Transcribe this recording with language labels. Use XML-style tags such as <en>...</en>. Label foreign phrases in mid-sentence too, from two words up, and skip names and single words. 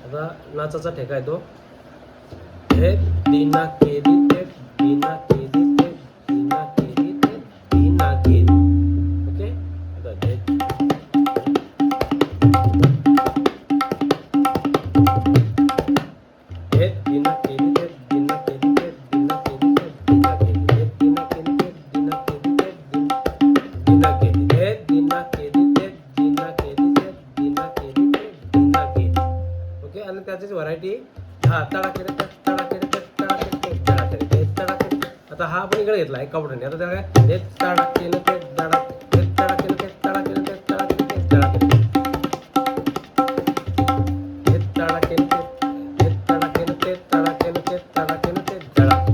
<mr>आता नाचाचा ठेका आहे तो हे दिना केली ते दिना केली ते दिना केली ते दिना केली. ओके आता हे दिना केली ते दिना केली ते दिना केली ते दिना केली हे दिना केली ते दिना केली ते दिना केली हे दिना केली ते दिना केली ते दिना केली ते दिना केली. ओके आणि त्याचीच व्हरायटी हा तडा केले ते तडा केले ते तडा केले ते तडा केले ते तडा केले. आता हा आपण इकडे घेतला एका बोटाने. आता त्याला काय हे तडा केले ते तडा हे तडा केले ते तडा केले ते तडा केले ते तडा केले हे तडा केले ते हे तडा केले ते तडा केले ते तडा केले ते तडा.</mr>